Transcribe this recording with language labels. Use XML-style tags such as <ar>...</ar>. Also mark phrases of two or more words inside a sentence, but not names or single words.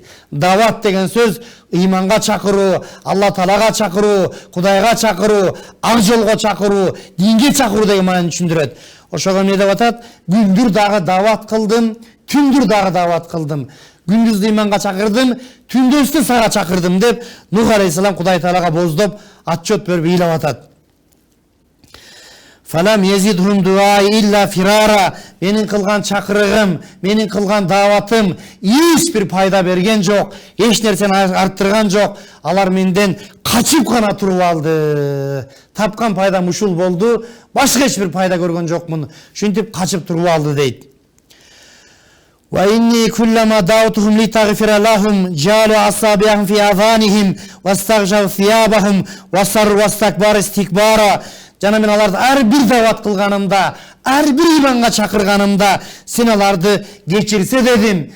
<ky>Даават деген сөз иманга чакыруу, Алла Таалага чакыруу, Кудайга чакыруу, ак жолго чакыруу, динге чакыруу деген маанини түшүндүрөт. Ошого эмне деп атат? Күндүр дагы даават кылдым, түндүр дагы даават кылдым. Күндүздү иманга чакырдым, түндөстү сага чакырдым деп Нух алейхиссалам Кудай Таалага боздоп отчет берип ыйлап атат.</ky> <ar>فلم يزدهم دعائي إلا فرارا.</ar> <ky>Менин кылган чакырыгым, менин кылган дааватым эч бир пайда берген жок, эч нерсени арттырган жок. Алар менден качып гана туруп алды. Тапкан пайдам ушул болду, башка эч бир пайда көргөн жокмун. Ушинтип качып туруп алды дейт.</ky> <ar>وإني كلما دعوتهم لتغفر لهم جعلوا أصابعهم في آذانهم واستغشوا ثيابهم وأصروا واستكبروا استكبارا.</ar> <ky>Жана мен аларды ар бир дават кылганымда, ар бир иманга чакырганымда сен аларды кечирсе дедим.</ky>